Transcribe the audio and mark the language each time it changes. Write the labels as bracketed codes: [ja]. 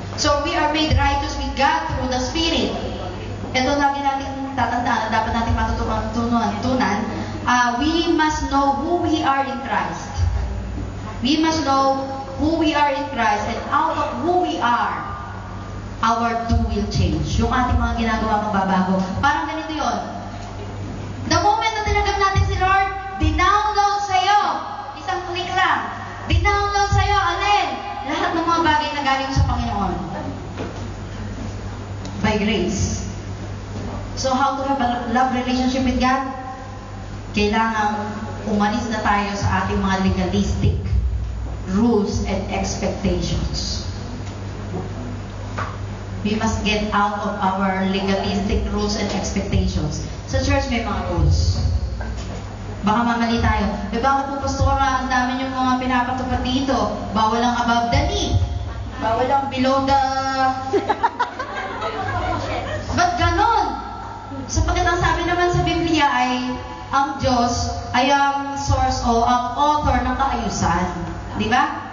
[en] So, we are made righteous with God through the Spirit. [tl] Ito lagi natin tatandaan, dapat natin matutunan. [en] We must know who we are in Christ. We must know who we are in Christ, and out of who we are, our do will change. [tl] Yung ating mga ginagawa magbabago. Parang ganito yon. [en] The moment [tl] na tinanggap natin si Lord, dinownload sa'yo. Isang click lang. Dinownload sa'yo, alin? Lahat ng mga bagay na galing sa Panginoon. [en] By grace. So how to have a love relationship with God? [tl] Kailangan umalis na tayo sa ating mga [en] legalistic rules and expectations. We must get out of our legalistic rules and expectations. [tl] Sa church may mga rules. Baka mamali tayo. Bakit po, pastora, ang dami yung mga pinapatupad dito? Bawal ang [en] above the knee. [tl] Bawal ang [en] below the... [tl] Ba't ganon? Sapagkat ang sabi naman sa Biblia ay ang Diyos ay ang source o ang author ng kaayusan. Di ba?